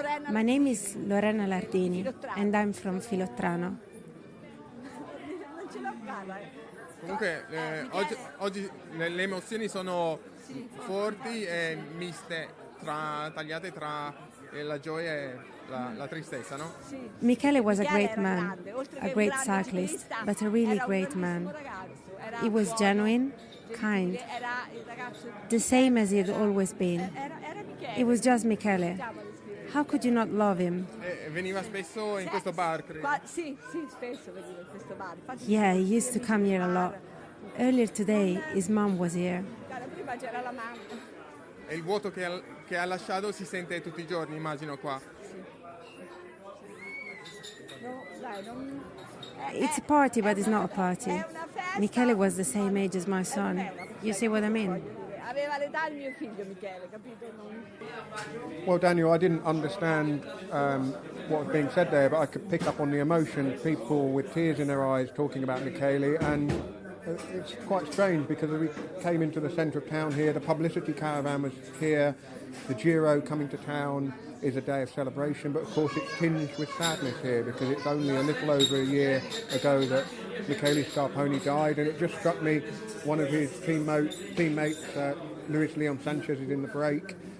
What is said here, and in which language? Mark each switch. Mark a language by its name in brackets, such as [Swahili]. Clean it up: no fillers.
[English] My name is Lorena Lardini and I'm from Filottrano. [Italian] Comunque oggi le emozioni sono forti e miste, tagliate tra la gioia e la tristezza, no? [English] Michele was a great man, a great cyclist, but a really great man. He was genuine, kind, the same as he had always been. It was just Michele. How could you not love him? [Italian] Veniva spesso in questo bar, credo. Sì, spesso veniva in questo bar. [English] Yeah, he used to come here a lot. Earlier today, his mom was here. [Italian] Prima c'era la mamma. E il vuoto che ha lasciato si sente tutti i giorni, immagino, qua. [English] It's a party, but it's not a party. Michele was the same age as my son. You see what I mean? [Italian] Aveva l'età di mio figlio Michele, capito? [English] Well, Daniel, I didn't understand what was being said there, but I could pick up on the emotion, people with tears in their eyes talking about Michele, and it's quite strange because we came into the centre of town here, the publicity caravan was here, the Giro coming to town is a day of celebration, but of course it's tinged with sadness here because it's only a little over a year ago that Michele Scarponi died, and it just struck me one of his teammates, Luis Leon Sanchez, is in the break.